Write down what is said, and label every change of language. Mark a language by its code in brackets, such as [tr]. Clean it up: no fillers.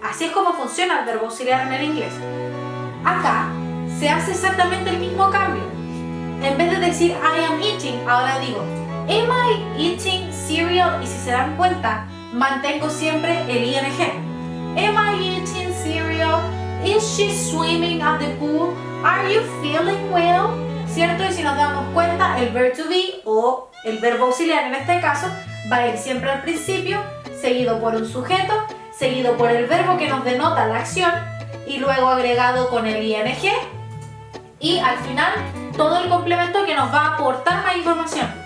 [es] Así es como funciona el verbo auxiliar en el inglés. Acá se hace exactamente el mismo cambio. En vez de decir [en] I am eating, [es] ahora digo [en] am I eating cereal, [es] y si se dan cuenta, mantengo siempre el ing. [en] Am I eating cereal? Is she swimming at the pool? Are you feeling well? [es] ¿Cierto? Y si nos damos cuenta, el verb to be o el verbo auxiliar en este caso va a ir siempre al principio, seguido por un sujeto, seguido por el verbo que nos denota la acción y luego agregado con el ing, y al final todo el complemento que nos va a aportar más información.